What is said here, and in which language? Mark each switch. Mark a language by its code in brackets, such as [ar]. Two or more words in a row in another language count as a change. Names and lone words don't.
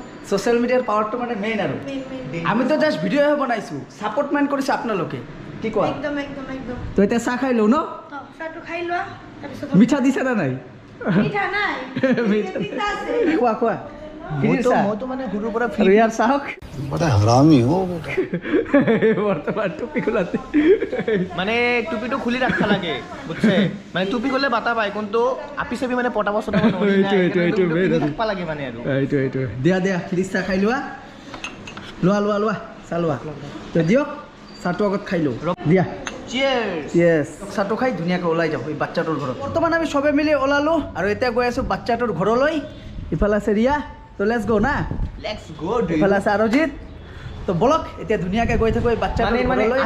[as] ছ'চিয়েল মিডিয়াৰ পাৱাৰটো মানে মেইন আৰু আমিতো জাষ্ট ভিডিঅ'হে বনাইছোঁ ছাপৰ্ট মেইন কৰিছে আপোনালোকে কি কোৱা একদম তো এতিয়া চাহ খাই লওঁ ন চাহটো খাই লোৱা তাৰপিছত মিঠা দিছে না নাই মিঠা নাই মিঠা আছে খোৱা মইতো মানে সৰুৰ পৰা আৰু ইয়াৰ চাহক [hi] बड़ा हरामी हो [as] বৰ্তমান টুপি খোলাতে মানে টুপিটো খুলি ৰাখা লাগে বুজিছে মানে টুপি খুলিলে বাটা পায় কিন্তু আপি চাপি মানে পটাব চটাব ৰাখবা লাগে মানে আৰু এইটো দিয়া ফ্ৰিজ চাহ খাই লোৱা চাহ লোৱা তো দিয়ক চাহটো আগত খাই লওঁ দিয়া য়েছ চাহটো খাই ধুনীয়াকৈ ওলাই যাওঁ এই বাচ্চাটোৰ ঘৰত বৰ্তমান আমি চবে মিলি ওলালোঁ আৰু এতিয়া গৈ আছোঁ বাচ্চাটোৰ ঘৰলৈ ইফালে আছে ৰিয়া তো [en] let's go [as] না ইফালে আছে আৰুজিত তো বলক এতিয়া ধুনীয়াকৈ গৈ থাকোঁ এই বাচ্চাটোৰ ঘৰলৈ